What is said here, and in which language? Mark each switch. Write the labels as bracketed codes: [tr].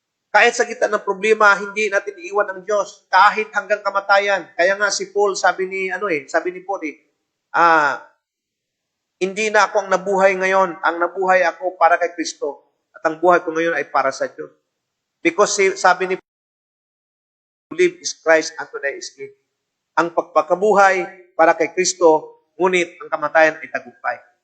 [tl] Kahit sa gitna ng problema, hindi natin iiwan ang Diyos. Kahit hanggang kamatayan. Kaya nga si Paul, sabi ni Paul, hindi na ako ang nabuhay ngayon. Ang nabuhay ako para kay Kristo. At ang buhay ko ngayon ay para sa Diyos. [en] Because [tl] sabi ni Paul, [en] live is Christ and to die is gain. [tl] Ang pagpakabuhay para kay Kristo, ngunit ang kamatayan ay tagumpay.